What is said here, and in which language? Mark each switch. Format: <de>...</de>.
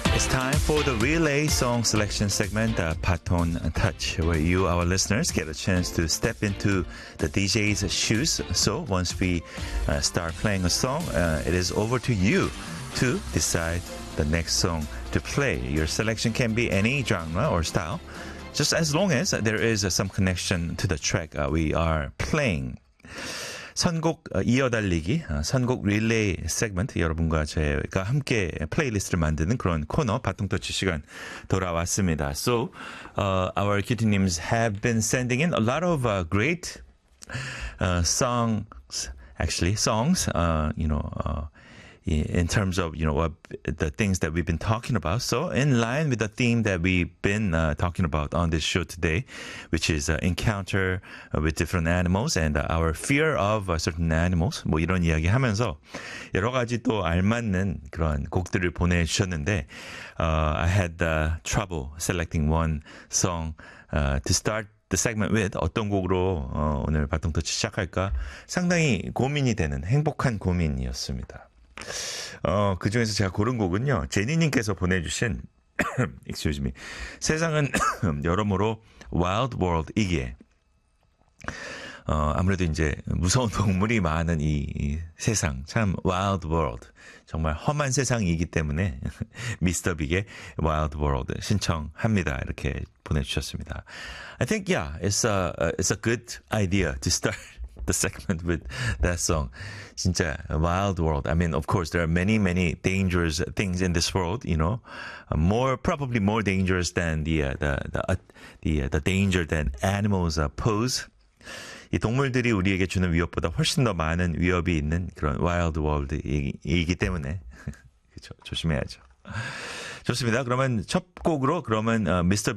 <en>time for the Relay Song Selection segment, Paton Touch, where you, our listeners, get a chance to step into the DJ's shoes. So once we start playing a song, it is over to you to decide the next song to play. Your selection can be any genre or style, just as long as there is some connection to the track we are playing.</en> <ko>선곡 이어달리기, 선곡 릴레이 세그먼트, 여러분과 제가 함께 플레이리스트를 만드는 그런 코너, 바통터치 시간 돌아왔습니다.</ko> <en>So, our QT님s have been sending in a lot of great songs, actually, songs, you know, in terms of, you know, what the things that we've been talking about. So, in line with the theme that we've been talking about on this show today, which is encounter with different animals and our fear of certain animals,</en> <ko>뭐 이런 이야기 하면서 여러 가지 또 알맞는 그런 곡들을 보내주셨는데,</ko> <en>I had trouble selecting one song to start the segment with.</en> <ko>어떤 곡으로 오늘 바통터치 시작할까? 상당히 고민이 되는 행복한 고민이었습니다. 그 중에서 제가 고른 곡은요, 제니님께서 보내주신,</ko> <en>excuse me,</en> <ko>세상은 여러모로 wild world이기에, 아무래도 이제 무서운 동물이 많은 이 세상, 참 wild world, 정말 험한 세상이기 때문에 미스터 빅의 wild world 신청합니다. 이렇게 보내주셨습니다.</ko> <en>I think, yeah, it's a good idea to start the segment with that song. 진짜 wild world. I mean, of course, there are many, many dangerous things in this world, you know, probably more dangerous than the danger that animals pose.</en> <ko>이 동물들이 우리에게 주는 위협보다 훨씬 더 많은 위협이 있는 그런 wild world이기 때문에 조심해야죠. 좋습니다. 그러면 첫 곡으로 그러면 Mr.</ko>